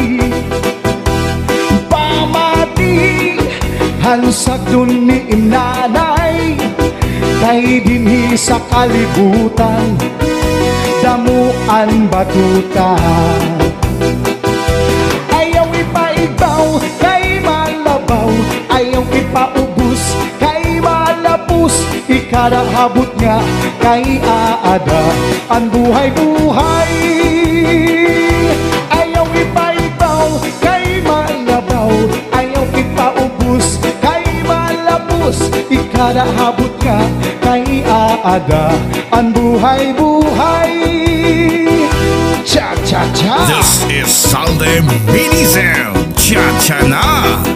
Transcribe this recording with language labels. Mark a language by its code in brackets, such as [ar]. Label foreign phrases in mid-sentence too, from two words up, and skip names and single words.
[war] Pamati han sa ni nanay, kay dinhi sa kalibutan, damuan batuta. Ayaw ipaibaw kay malabaw, ayaw ipaubos kay malapos. Ikadahabot nga kay aada ang buhay-buhay. Ayaw ipaibaw kay malabaw, ayaw ipaubos kay malapos. Ikadahabot nga kay aada ang buhay-buhay. Cha-cha-cha! [en] This is Salde Minizel. Cha-cha na!